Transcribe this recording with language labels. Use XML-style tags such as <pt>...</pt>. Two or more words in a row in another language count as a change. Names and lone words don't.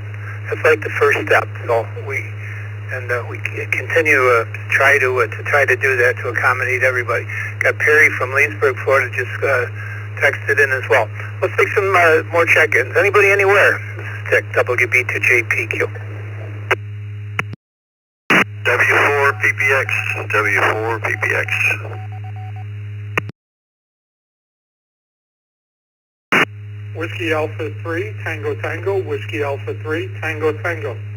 <en>That's like the first step. So we continue to try to do that to accommodate everybody. Got Perry from Leesburg, Florida, just texted in as well. Let's take some more check-ins. Anybody, anywhere? This is Tech WB to JPQ. W4 PPX. W4 PPX. Whiskey Alpha 3, Tango Tango, Whiskey Alpha 3, Tango Tango.</en>